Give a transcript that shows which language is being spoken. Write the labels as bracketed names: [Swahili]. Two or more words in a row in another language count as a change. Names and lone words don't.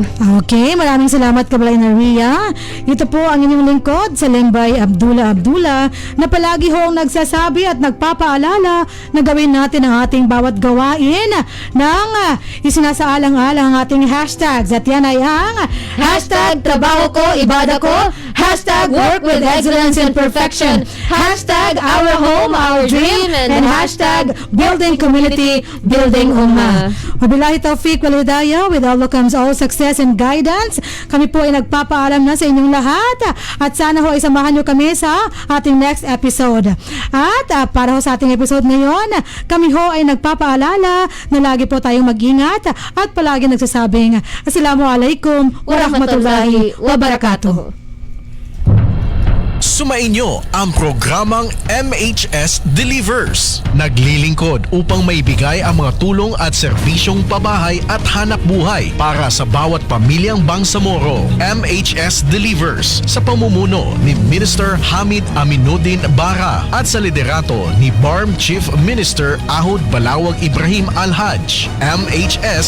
[Filipino] Okay, maraming salamat kabalay na Ria. Ito po ang inyong lingkod sa Lembay Abdullah na palagi hong nagsasabi at nagpapaalala na gawin natin ang ating bawat gawain ng isinasaalang-alang ang ating hashtags. At yan ay ang hashtag trabaho ko, ibada ko, [English] hashtag work with excellence and perfection, hashtag our home, our dream, and hashtag building community, building ummah. [Arabic] وبالله التوفيق والهداية, [English] with Allah comes all success and guidance. [Filipino] Kami po ay nagpapaalam na sa inyong lahat at sana ho ay samahan nyo kami sa ating [English] next episode. [Filipino] At para ho sa ating episode ngayon, kami ho ay nagpapaalala na lagi po tayong mag-ingat at palagi nagsasabing [Arabic] السلام عليكم ورحمة الله وبركاته. [Filipino] Sumainyo ang programang MHS Delivers. Naglilingkod upang maibigay ang mga tulong at serbisyong pabahay at hanap buhay para sa bawat pamilyang Bangsamoro. MHS Delivers sa pamumuno ni Minister Hamid Aminuddin Bara at sa liderato ni BARM Chief Minister Ahod Balawag Ibrahim Al-Haj.